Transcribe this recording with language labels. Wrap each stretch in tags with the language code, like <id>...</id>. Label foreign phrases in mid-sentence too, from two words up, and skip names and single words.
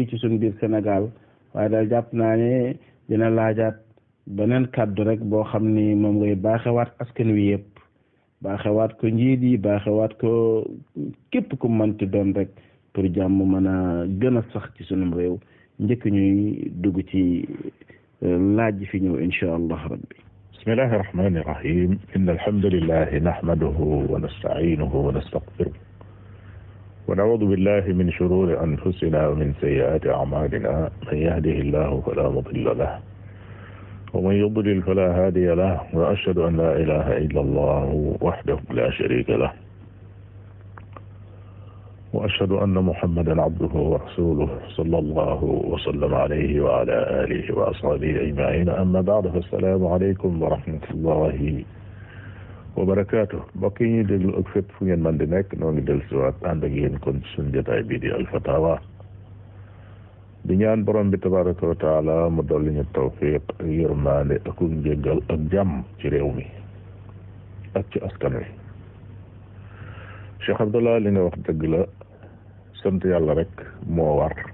<wo>ci suñu biir Sénégal waaye daal jàpp naa ne dina laajaat beneen kàddu rek boo xam ni moom ngay baaxewaat askan wi yépp baaxewaat ko njiit yi baaxewaat ko képp ku mënti doon rek pour jàmm mën a gën a sax ci sunum réew njëkk ñuy dugg ci laaj fi ñëw</wo> <ar>إن شاء الله ربي. بسم الله الرحمن الرحيم إن الحمد لله نحمده ونستعينه ونستغفره ونعوذ بالله من شرور أنفسنا ومن سيئات أعمالنا من يهده الله فلا مضل له ومن يضلل فلا هادي له وأشهد أن لا إله إلا الله وحده لا شريك له وأشهد أن محمدا عبده ورسوله صلى الله وسلم عليه وعلى آله وأصحابه أجمعين أما بعد فالسلام عليكم ورحمة الله وبركاته بقي</ar> <wo>دéglu ak fépp fu ngeen mën di nekk noo ngi del siwaat ànd ak yéen kon suñu jotaay bii di Al Fatawa di ñaan borom bi</wo> <ar>تبارك وتعالى</ar> <wo>mu dolli ñu tawfiq ak yërmaande ak njéggal ak jàmm ci réew mi ak ci askan wi Cheikh Abdallah li nga wax dëgg la sant yàlla rek moo war</wo>